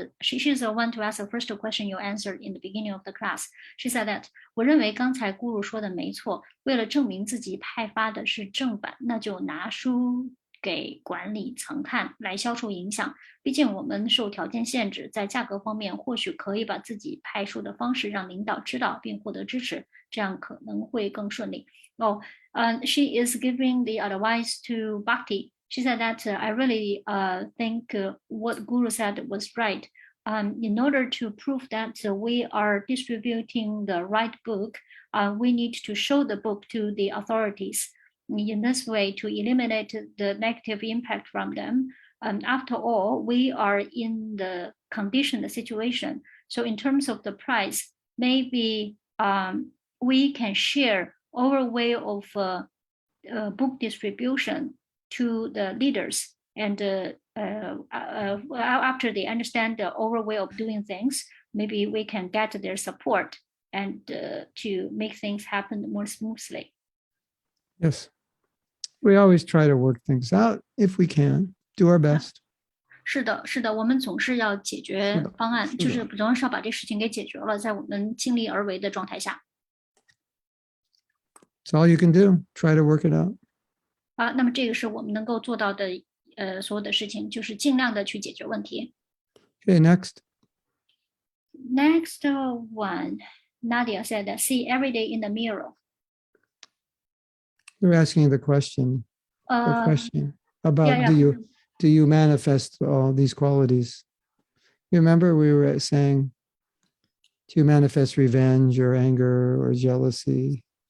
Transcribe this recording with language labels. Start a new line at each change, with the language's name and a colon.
English: She's the one to ask the first question you answered in the beginning of the class. She said that
Chinese: 我认为刚才咕噜说的没错。为了证明自己派发的是正版，那就拿书给管理层看，来消除影响。毕竟我们受条件限制，在价格方面或许可以把自己派书的方式让领导知道并获得支持，这样可能会更顺利。
English: She is giving the advice to Bhakti. She said that I really think what Guru said was right. In order to prove that we are distributing the right book, we need to show the book to the authorities. In this way, to eliminate the negative impact from them. After all, we are in the conditioned situation. So in terms of the price, maybe we can share our way of book distribution to the leaders, and after they understand the overall way of doing things, maybe we can get their support and to make things happen more smoothly. Yes. We always try to work things out if we can, do our best.
Chinese: 是的，是的，我们总是要解决方案，就是总是要把这事情给解决了，在我们尽力而为的状态下。
English: It's all you can do. Try to work it out.
Chinese: 那么这个是我们能够做到的，所有的事情就是尽量的去解决问题。
English: Okay, next. Next one, Nadia said that see every day in the mirror. You're asking the question about yeah. do you manifest all these qualities? You remember we were saying, do you manifest revenge or anger or jealousy?